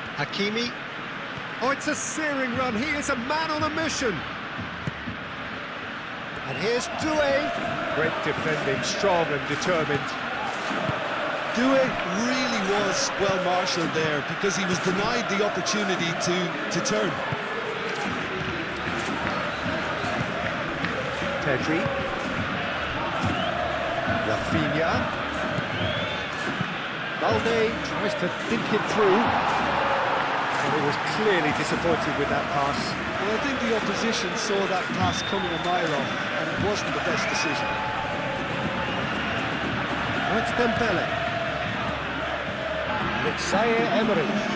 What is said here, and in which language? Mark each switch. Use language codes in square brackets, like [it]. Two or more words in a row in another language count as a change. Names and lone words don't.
[en] Oh, it's a searing run. He is a man on a mission. here's Doué. Great defending, strong and determined. Doué really was well marshalled there because he was denied the opportunity to turn. Pedri. Rafinha. Balde tries to think it through. And he was clearly disappointed with that pass. Well, I think the opposition saw that pass coming a mile off, and it wasn't the best decision. That's Dembele. It's Zaire Emery.